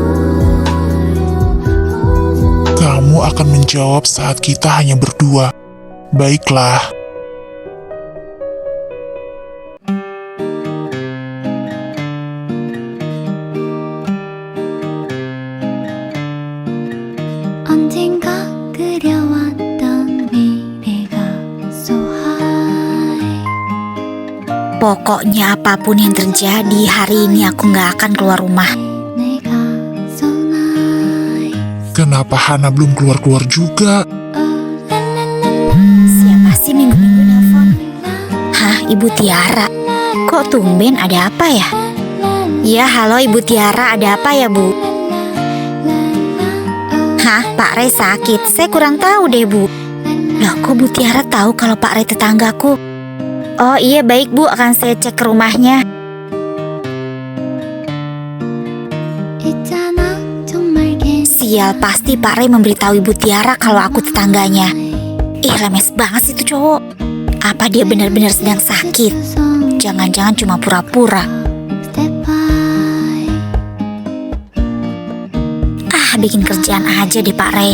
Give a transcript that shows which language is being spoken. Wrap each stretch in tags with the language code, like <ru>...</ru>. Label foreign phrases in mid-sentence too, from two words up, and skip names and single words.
<id>Kamu akan menjawab saat kita hanya berdua. Baiklah.</id> <ko>언젠가 그려왔던 미래가</ko> <en>so high</en> <id>Pokoknya apapun yang terjadi, hari ini aku nggak akan keluar rumah.</id> <en>내가 so nice</en> <id>Kenapa Hana belum keluar-keluar juga? Siapa sih minggu-minggu nelfon? Hah, Ibu Tiara? Kok tumben, ada apa ya? Ya, halo Ibu Tiara, ada apa ya Bu? Hah, Pak Ray sakit? Saya kurang tahu deh Bu. Loh, kok Bu Tiara tahu kalau Pak Ray tetanggaku? Oh iya, baik Bu, akan saya cek ke rumahnya.</id> <ko>있잖아 정말</ko> <id>Sial, pasti Pak Ray memberitahu Ibu Tiara kalau aku tetangganya. Ih, lemes banget sih tuh cowok. Apa dia benar-benar sedang sakit? Jangan-jangan cuma pura-pura.</id> <en>step by</en> <id>Ah, bikin kerjaan aja deh Pak Ray.</id>